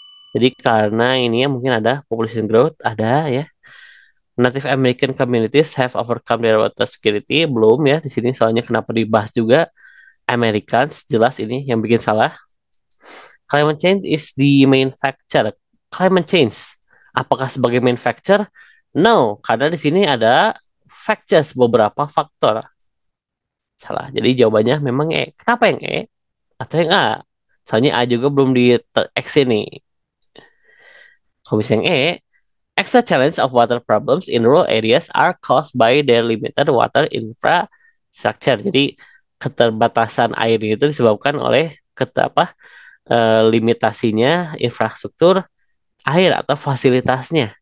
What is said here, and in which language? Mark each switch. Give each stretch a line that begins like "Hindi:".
Indonesian: Jadi karena ini ya mungkin ada population growth, ada ya.
English: Native American communities have overcome their water security.
Indonesian: Belum ya di sini soalnya kenapa dibahas juga Americans, jelas ini yang bikin salah.
English: Climate change is the main factor.
Indonesian: Climate change, apakah sebagai main factor? No, karena di sini ada factors, beberapa faktor. Salah. Jadi jawabannya memang E. Kenapa yang E? Atau yang A? Soalnya A juga belum di X ini.
English: Kalau misalnya yang E, extra challenge of water problems in rural areas are caused by their limited water infrastructure.
Indonesian: Jadi keterbatasan air itu disebabkan oleh limitasinya infrastruktur air atau fasilitasnya.